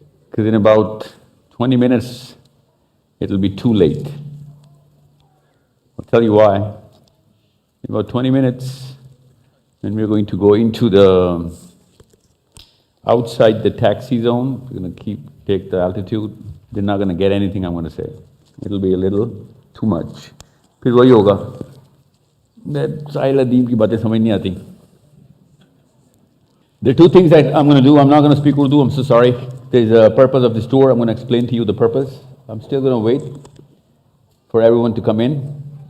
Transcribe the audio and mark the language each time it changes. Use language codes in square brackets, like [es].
[en] Because in about 20 minutes, it'll be too late. I'll tell you why. In about 20 minutes, then we're going to go into the outside the taxi zone. We're going to take the altitude. They're not going to get anything I'm going to say. It'll be a little too much. [hi] फिर वही होगा साहिल अदीम की बातें समझ नहीं आती. [en] There are two things that I'm going to do. I'm not going to speak Urdu. I'm so sorry. There's a purpose of this tour. I'm going to explain to you the purpose. I'm still going to wait for everyone to come in.